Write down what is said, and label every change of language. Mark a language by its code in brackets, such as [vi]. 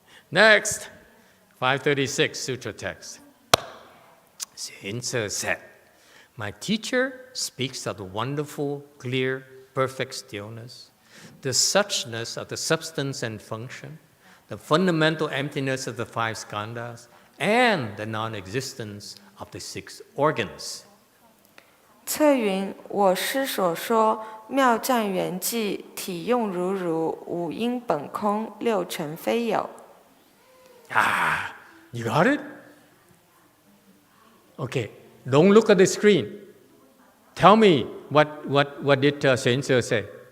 [en] Next, 536 Sutra text. Xuán Cè said, my teacher speaks of the wonderful, clear, perfect stillness, the suchness of the substance and function, the fundamental emptiness of the five skandhas, and the non-existence of the six organs. [zh] 策云：我师所说，妙湛圆寂，体用如如，五阴本空，六尘非有。 [en] Ah, you got it? Okay, don't look at the screen. Tell me what did Xuán Cè say?